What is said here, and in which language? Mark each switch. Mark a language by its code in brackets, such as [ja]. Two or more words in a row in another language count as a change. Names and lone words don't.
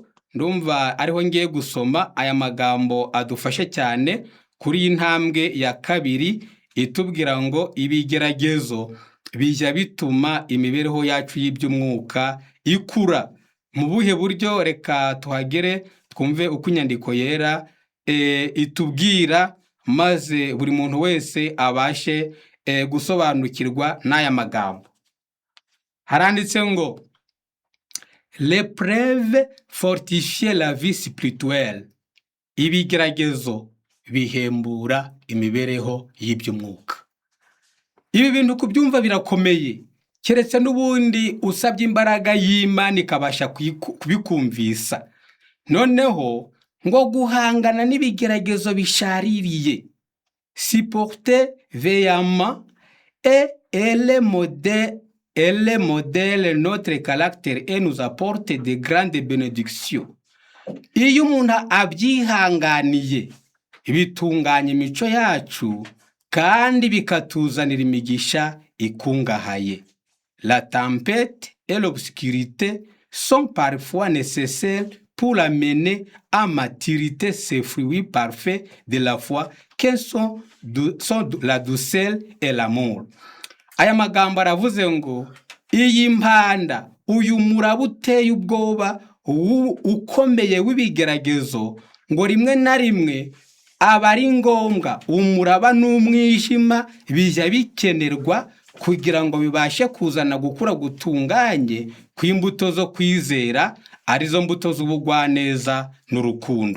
[rw] Ndumva ariho ngiye gusoma aya magambo adufashe cyane kuri intambwe ya kabiri, itubwira ngo ibigeragezo bijya bituma imibereho yacu y'iby'umwuka ikura. Mu buhe buryo? Reka tuhagere twumve uko inyandiko yera itubwira, maze buri muntu wese abashe gusobanukirwa n'aya magambo. Haranditse ngo [fr] l'épreuve fortifie la vie spirituelle. [rw] Ibigeragezo bihembura imibereho y'iby'umwuka. Ibi bintu kubyumva birakomeye, keretse n'ubundi usabye imbaraga y'Imana ikabasha kubikumvisa. Noneho ngo guhangana n'ibigeragezo bishaririye, [fr] supporter veillamment et elle modèle notre caractère et nous apporte de grandes bénédictions. [rw] Iyo umuntu abyihanganiye, bitunganya imico yacu kandi bikatuzanira imigisha ikungahaye. [fr] La tempête et l'obscurité sont parfois nécessaires pour amener à maturité ces fruits parfaits de la foi que sont la douceur et l'amour. [rw] Aya magambo aravuze ngo iyi mpanda, uyu muraba uteye ubwoba ukomeye w'ibigeragezo, ngo rimwe na rimwe aba ari ngombwa. Umuraba n'umwijima bijya bikenerwa kugira ngo bibashe kuzana gukura gutunganye kw'imbuto zo kwizera, arizo mbuto z'ubugwaneza n'urukundo.